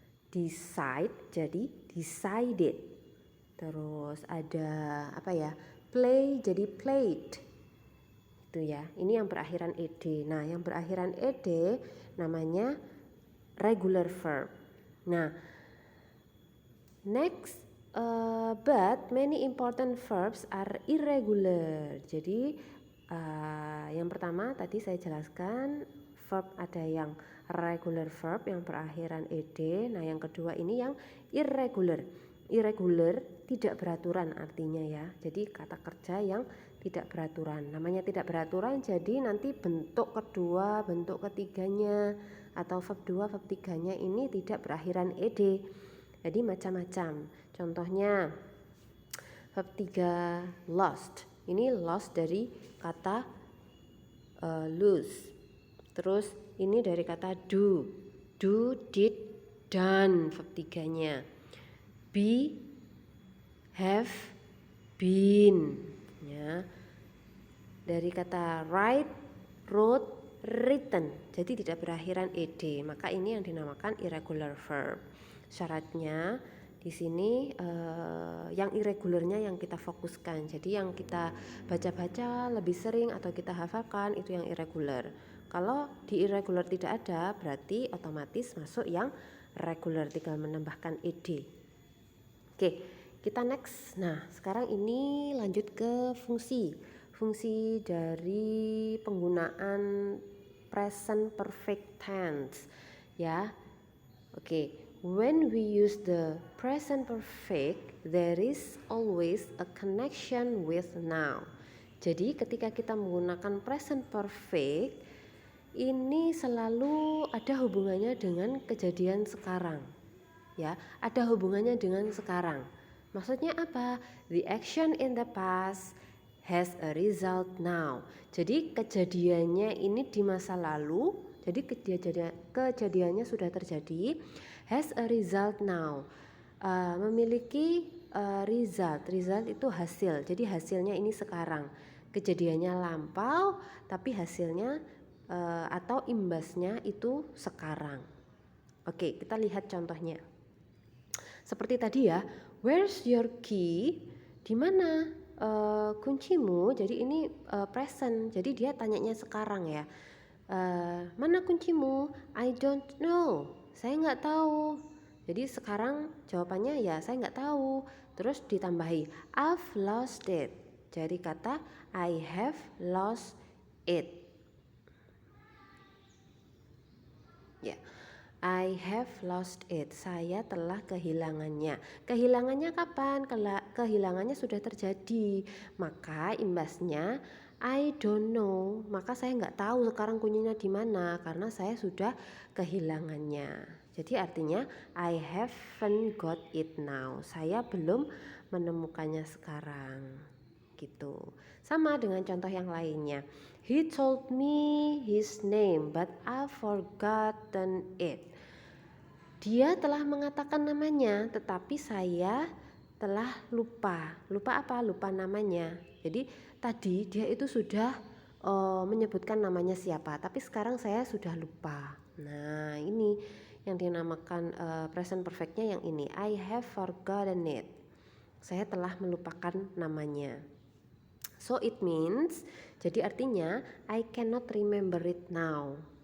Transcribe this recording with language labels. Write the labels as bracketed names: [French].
[Indonesian] Decide jadi decided. Terus ada apa ya? Play jadi played. Itu ya. Ini yang berakhiran ed. Nah, yang berakhiran ed namanya regular verb. [English] Nah, next, but many important verbs are irregular. [Indonesian] Jadi yang pertama tadi saya jelaskan verb ada yang regular verb yang berakhiran ed. Nah, yang kedua ini yang irregular. Irregular tidak beraturan artinya ya. Jadi kata kerja yang tidak beraturan. Namanya tidak beraturan jadi nanti bentuk kedua, bentuk ketiganya atau verb 2, verb 3-nya ini tidak berakhiran ed. Jadi macam-macam. Contohnya verb 3 lost. Ini lost dari kata lose. Terus ini dari kata do. Do, did, done verb 3-nya. Be, have, been ya. Dari kata write, wrote, written. Jadi tidak berakhiran ed. Maka ini yang dinamakan irregular verb. Syaratnya di sini yang irregularnya yang kita fokuskan. Jadi yang kita baca-baca lebih sering atau kita hafalkan itu yang irregular. Kalau di irregular tidak ada, berarti otomatis masuk yang regular, tinggal menambahkan ed. Oke, kita next. Nah, sekarang ini lanjut ke fungsi. Fungsi dari penggunaan present perfect tense ya. [English] Oke, when we use the present perfect there is always a connection with now. [Indonesian] Jadi ketika kita menggunakan present perfect ini selalu ada hubungannya dengan kejadian sekarang. Ya, ada hubungannya dengan sekarang. Maksudnya apa? [English] The action in the past has a result now. [Indonesian] Jadi kejadiannya ini di masa lalu, jadi kejadiannya sudah terjadi, [English] has a result now. [Indonesian] Memiliki result. Result itu hasil. Jadi hasilnya ini sekarang. Kejadiannya lampau, tapi hasilnya atau imbasnya itu sekarang. Oke, kita lihat contohnya. Seperti tadi ya, [English] where's your key? [Indonesian] Di mana kuncimu? Jadi ini present. Jadi dia tanyanya sekarang ya. Mana kuncimu? [English] I don't know. [Indonesian] Saya nggak tahu. Jadi sekarang jawabannya ya saya nggak tahu. Terus ditambahi [English] I've lost it. [Indonesian] Jadi kata [English] I have lost it. [Indonesian] Ya, [English] I have lost it. [Indonesian] Saya telah kehilangannya. Kehilangannya kapan? Kehilangannya sudah terjadi. Maka imbasnya [English] I don't know. [Indonesian] Maka saya nggak tahu sekarang kuncinya di mana karena saya sudah kehilangannya. Jadi artinya [English] I haven't got it now. [Indonesian] Saya belum menemukannya sekarang. Gitu. Sama dengan contoh yang lainnya. [English] He told me his name but I've forgotten it. [Indonesian] Dia telah mengatakan namanya tetapi saya telah lupa. Lupa apa? Lupa namanya. Jadi tadi dia itu sudah menyebutkan namanya siapa, tapi sekarang saya sudah lupa. Nah, ini yang dinamakan present perfectnya yang ini. [English] I have forgotten it. [Indonesian] Saya telah melupakan namanya. [English] So it means, [Indonesian] jadi artinya [English] I cannot remember it now.